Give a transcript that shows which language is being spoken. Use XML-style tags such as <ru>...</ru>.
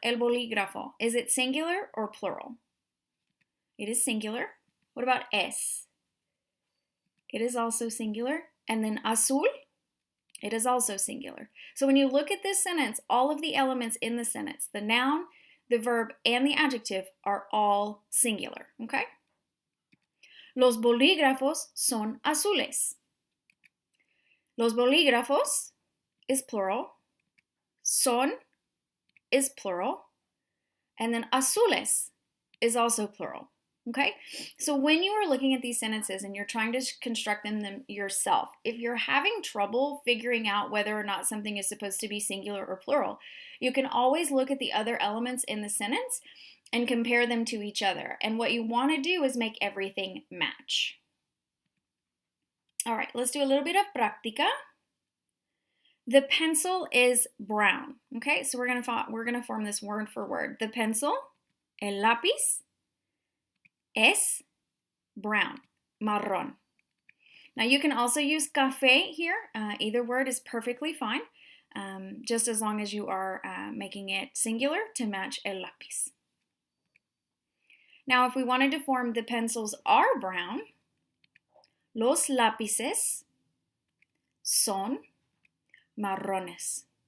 <en>El bolígrafo. Is it singular or plural? It is singular. What about es? It is also singular. And then azul? It is also singular. So when you look at this sentence, all of the elements in the sentence, the noun, the verb, and the adjective are all singular, okay?</en> <es>Los bolígrafos son azules.</es> <en>Los bolígrafos is plural. Son is plural. And then azules is also plural. Okay? So when you are looking at these sentences and you're trying to construct them yourself, if you're having trouble figuring out whether or not something is supposed to be singular or plural, you can always look at the other elements in the sentence and compare them to each other. And what you want to do is make everything match. All right, let's do a little bit of práctica. The pencil is brown. Okay, so we're gonna form this word for word. The pencil, el lápiz, es brown, marrón. Now you can also use café here. Either word is perfectly fine, just as long as you are making it singular to match el lápiz. Now, if we wanted to form the pencils are brown,</en> <es>los lápices son marrones.</es>